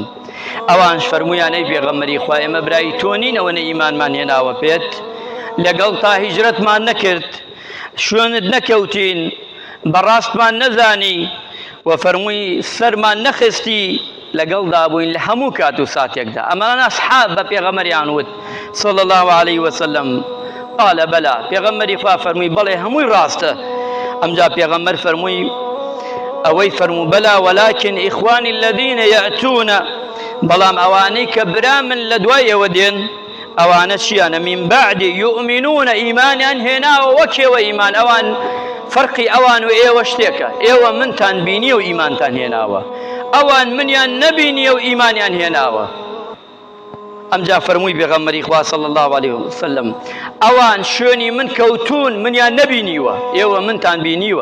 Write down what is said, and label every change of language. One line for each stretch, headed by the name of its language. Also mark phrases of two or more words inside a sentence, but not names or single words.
Central Kurdish: ئەوانش فەرموویان ئەی پێغەمبەری خوا ئێمە برای تۆ نین، ئەوەنە ئیمانمان هێناوە پێت، لەگەڵ تا هیجرەتمان نەکرد، شوێنت نەکەوتین، بەڕاستمان نەزانی و فەرمووی سەرمان نەخستی، لەگەڵدا بووین لە هەموو کات و ساتێکدا. ئەمانە ئەسحاب بە پێغەمبەریان وت
Arabic: صلی الله علیه وسلم. قال بەلا،
Central Kurdish: پێغەمبەری خوا فەرمووی بەڵێ هەمووی ڕاستە. ئەمجا پێغەمبەر فەرمووی ئەوەی فەرموو
Arabic: بەلا ولكن إخواني الذين يأتون،
Central Kurdish: بەڵام ئەوانەی کە برا من لە دوای ئێوە دێن ئەوانە چیانە؟
Arabic: من بعد يؤمنون،
Central Kurdish: ئیمانیان هێناوە وەکێوە ئیمان. ئەوان فەرقی ئەوان و ئێوە شتێکە، ئێوە منتان بینیە و ئیمانتان هێناوە، ئەوان منیان نەبینیە و ئیمانیان هێناوە. ئەمجا فەرمووی پێغەمبەری خوا
Arabic: صلی الله علیه وسلم
Central Kurdish: ئەوان شوێنی من کەوتون منیان نەبینیوە، ئێوە منتان بینیوە.